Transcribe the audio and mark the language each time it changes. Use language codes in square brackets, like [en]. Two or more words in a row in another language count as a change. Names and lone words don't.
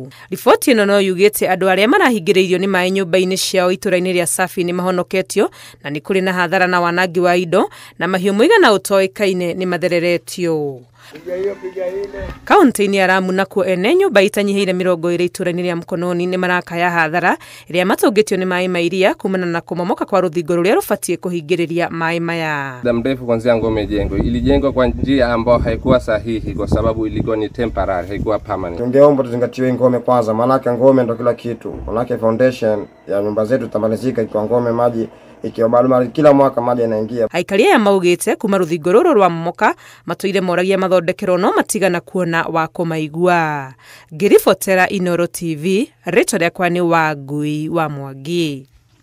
[ki] Ripoti ino no yugite andu aria marahingireirio ni mai nyumba-ini ciao itura-ini ria Safi ni mahonoketio na ni kuri na hathara na wanangi wa indo na mahiu muigana utoikaine ni mathereretio. Kaunti-ini ya Lamu nakuo ene nyumba itanyihiire 20 itura-ini ria Mkononi ni marakaya hathara iria matungitio ni mai mairia kumana na kumomoka kwa ruthingo ruria rufatie kuhingiriria mai maya. [sw] Muda mrefu kuanzia ngome jengwe ilijengwa kwa njia ambayo haikuwa sahihi kwa sababu ilikuwa ni temporary, haikuwa permanent. Tungeomba tuzingatiwe ngome kwanza, maana ngome ndo kila kitu. Maana foundation ya nyumba zetu tamalizika ikiwa ngome maji ikiwa bado kila mwaka maji yanaingia. [ki] Aikari aya maugite kuma ruthingo ruru rwa momoka matuire moragia mathondekero no matigana kuona wa kumaigua. Ngiribotera Inooro TV, rĩtwa rĩakwa nĩ Wangui wa Mwangi.